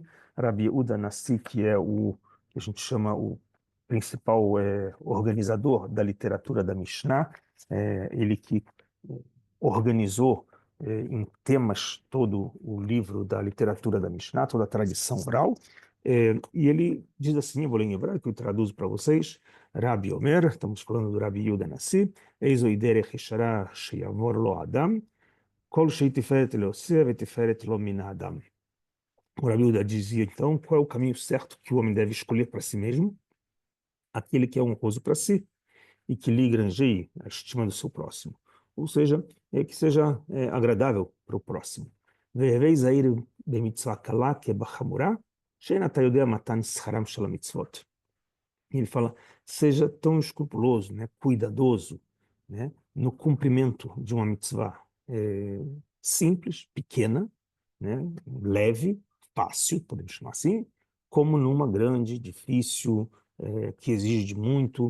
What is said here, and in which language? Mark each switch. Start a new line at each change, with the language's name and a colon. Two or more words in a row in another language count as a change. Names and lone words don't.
Portuguese: Rabi Yehuda Anassi, que é o que a gente chama o principal organizador da literatura da Mishnah, ele que organizou em temas todo o livro da literatura da Mishnah, toda a tradição oral, e ele diz assim, eu vou ler em hebraico e traduzo para vocês,
Hebrew: רבי אומר,
Portuguese: estamos falando do Rabi Yehuda Anassi,
Hebrew: איזו דרך ישרה שיבור לו אדם, כל שהיא תפארת לעושה ותפארת לו מן האדם.
Portuguese: O Rabi Yehuda dizia, então, qual é o caminho certo que o homem deve escolher para si mesmo? Aquele que é honroso para si e que lhe granjeie a estima do seu próximo. Ou seja, que seja agradável para o próximo.
Hebrew: והוי זהיר במצוה קלה כבחמורה, שאין אתה יודע מתן שכרם של המצות.
Portuguese: Ele fala, seja tão escrupuloso, né, cuidadoso, né, no cumprimento de uma mitzvah simples, pequena, né, leve, fácil, podemos chamar assim, como numa grande, difícil, que exige de muito.